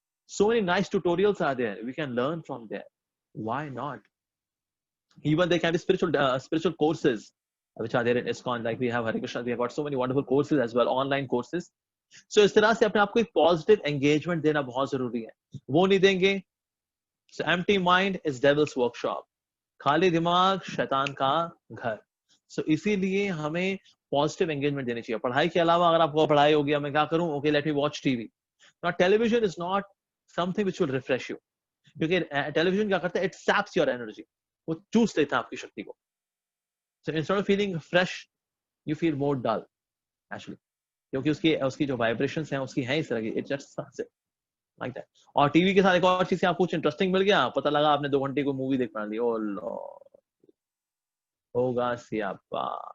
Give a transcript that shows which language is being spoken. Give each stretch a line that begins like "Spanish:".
English: So many nice tutorials are there, we can learn from there. Why not? Even there can be spiritual courses which are there in ISKCON, like we have Hare Krishna, we have got so many wonderful courses as well, online courses.
Hindi: So इस तरह से अपने आप को एक positive engagement देना बहुत जरूरी है। वो नहीं देंगे,
English: so empty mind is devil's workshop,
Hindi: खाली दिमाग शैतान का घर। so इसीलिए हमें पॉजिटिव एंगेजमेंट देनी चाहिए। पढ़ाई के अलावा अगर आपको पढ़ाई हो गया, मैं क्या करूं,
English: Okay let me watch TV. Now television is not something which will refresh you,
Hindi: क्योंकि टेलीविजन क्या करता है,
English: it saps your energy,
Hindi: वो चूस लेता है आपकी शक्ति को।
English: so instead of feeling fresh you feel more dull actually,
Hindi: क्योंकि उसकी जो वाइब्रेशंस हैं उसकी हैं इस तरह की,
English: It just like that.
Hindi: और टीवी के साथ एक और चीज से आपको कुछ इंटरेस्टिंग मिल गया, पता लगा आपने 2 घंटे को मूवी देख पा ली,
English: oh Lord,
Hindi: होगा सियापा।